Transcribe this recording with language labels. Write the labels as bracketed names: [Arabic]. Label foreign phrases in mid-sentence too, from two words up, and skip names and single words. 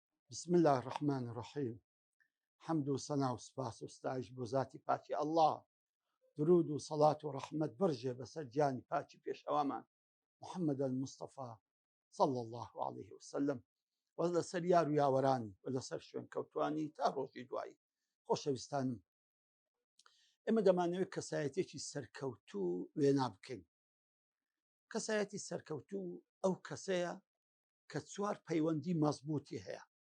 [Arabic] بسم الله الرحمن الرحيم. [Central Kurdish] حمد وصنع وسپاس وستایش بۆ ذاتی پاکی الله. درود و صلاة و رحمت برجێ بەسەر گیانی پاکی پێشەوامان محمد المصطفى [Arabic] صلى الله عليه وسلم [Central Kurdish] و لەسەر یار و یاوەرانی و لەسەر شوێن کەوتوانی تا ڕۆژی دوایی. خۆشەویستانم، ئێمە دەمانەوێت کەسایەتێکی سەرکەوتوو وێنا بکەین. کەسایەتی سەرکەوتوو ئەو کەسەیە کە چوار پەیوەندی مەزبوطی هەیە.